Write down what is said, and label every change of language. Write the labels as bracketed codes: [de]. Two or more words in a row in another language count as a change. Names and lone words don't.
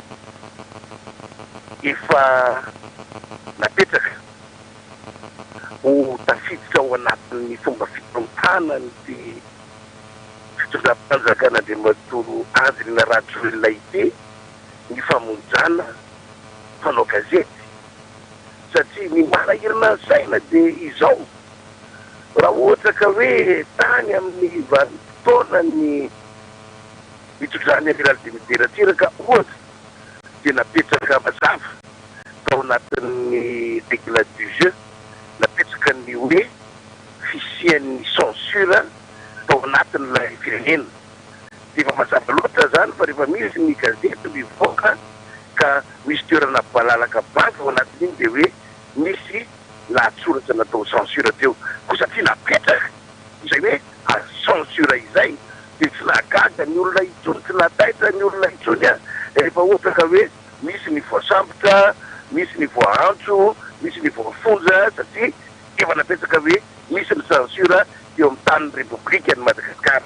[mg] efa napetraka ho tafiditra ao anatin'ny fomba fitorontana ny fitondram-panjakana Andriamatoa Andry Rajoelina ity ny famonjana mpanao gazety satria ny manahirana ny saina dia izao raha ohatra ka hoe tany amin'ny vanim-potoana ny mitondrany amiral Dimitriera ka ohatra dia napetraka mazava tao anatin'ny [fr] règle du jeu [mg] napetraka ny hoe fisian'ny censure tao anatin'ilay firenena dia efa mazava loatra zany fa rehefa misy ny gazety mivoaka ka misy toerana balalaka banky ao anatin'iny dia hoe misy lahatsoratra natao censura teo ko satria napetraka izay hoe censura izay dia tsy nagaga ny olona itsony tsy nataitra ny olona itsony a rehefa ohatra ka hoe misy ny voasambotra misy ny voaantso misy ny voafonja satria efa napetraka hoe misy ny censura eo amin'ny tanin'ny repoblika ny Madagasikara.